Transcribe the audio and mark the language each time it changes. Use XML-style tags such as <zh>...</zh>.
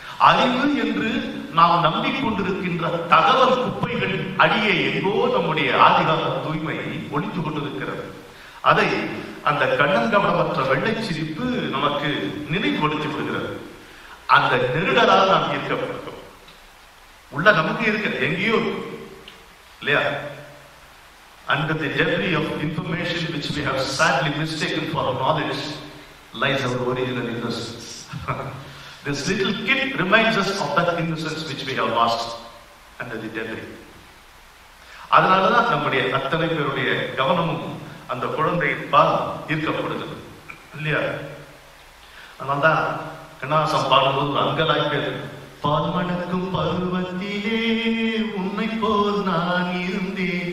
<ta>அறிவு என்று நாம் நம்பிக்கொண்டிருக்கின்ற தகவல் குப்பைகள் அடியே எங்கோ நம்முடைய ஆதிகால தூய்மையை ஒழித்து கொண்டிருக்கிறது. அதை அந்த கண்ணங்கவனமற்ற வெள்ளை சிரிப்பு நமக்கு நினைவுபடுத்தி விடுகிறது. அந்த நெருடலால் நாம் ஈர்க்கப்பட்டிருக்கோம். உள்ள நமக்கு இருக்கிறது, எங்கேயோ இல்லையா?</ta> <en>Under the debris of information which we have sadly mistaken for our knowledge lies our original innocence. This little kid reminds us of that innocence which we have lost under the debris.</en> <ta>அதனாலதான் நம்முடைய அத்தனை பேருடைய கவனமும் அந்த குழந்தையின் பால் ஈர்க்கப்படுகிறது இல்லையா? அதனால்தான் கண்ணாசம் பாடும்போது அங்கலாய் பேர், பால் மணக்கும் பருவத்திலே உன்னை போல் நான் இருந்தேன்.</ta>